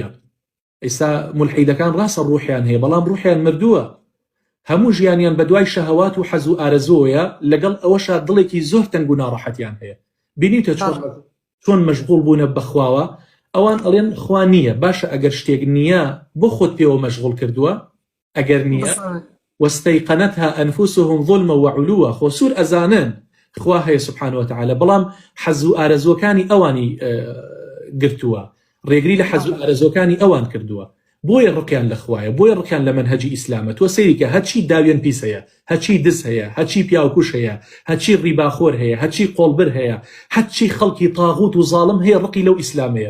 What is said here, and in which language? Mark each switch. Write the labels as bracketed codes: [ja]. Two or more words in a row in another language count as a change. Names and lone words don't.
[ckb] ئێستا مولحیدەکان ڕاستە ڕوحیان هەیە، بەڵام ڕوحیان مردووە، هەموو ژیانیان بەدوای شەهەوات و حەز و ئارەزۆیە، لەگەڵ ئەوەشا دڵێکی زۆر تەنگ و ناڕەحەتیان هەیە. بینیتە چۆن مەشغوڵ بوونە بەخواوە، ئەوان ئەڵێن خوا نییە. باشە، ئەگەر شتێک نییە بۆ خۆت پێوە مەشغوڵ کردووە؟ ئەگەر نییە [ar] واستيقنتها أنفسهم ظلما وعلوا، [ckb] خۆ سوور ئەزانن خوا هەیە [ar] سبحانه وتعالى، [ckb] بەڵام حەز و ئارەزۆکانی ئەوانی گرتووە، ڕێگری لە حەز و ئارەزۆکانی ئەوان کردووە، بۆیە ڕقیان لە خوایە، بۆیە ڕقیان لە مەنهەجی ئیسلامە. تۆ سەیریکە هەچی داوێن پیس هەیە، هەچی دز هەیە، هەچی پیاوکوش هەیە، هەچی ڕیباخۆر هەیە، هەچی قۆڵبر هەیە، هەچی خەڵکی تاغوت و زاڵم هەیە، ڕقی لەو ئیسلامەیە.